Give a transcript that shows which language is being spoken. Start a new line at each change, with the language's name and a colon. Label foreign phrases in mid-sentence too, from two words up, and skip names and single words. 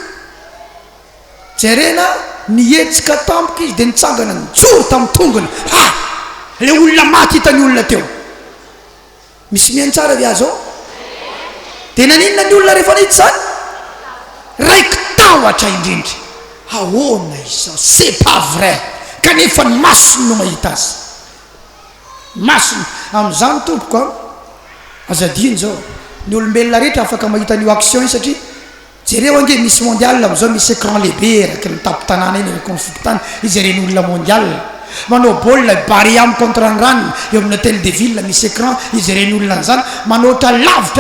Malagasy: jerena nietsika tampoka izy de nitsangana nijoro tamin'ny tongony le olona maty hitan'ny olona teo misy mihainy tsara vi azy ao de naninona ny olona rehefa nahita zany raiky tahotra indrindra ahoana izao
French: c'est pas vrai
Malagasy: kanefa ny masony no mahita azy masony am'izany tompoko azadiny zao ny olombelona rehetra afaka mahita ny action satria jereo ange misy mondial am'izao misy écran lehibe raky ny tapo tanàna eny rekony fokotany izy reny olona mondial manao baolina Bariam contre Ran eo amin'ny
French: hôtel de ville
Malagasy: misy écran izy reny olona zany manoatra lavitra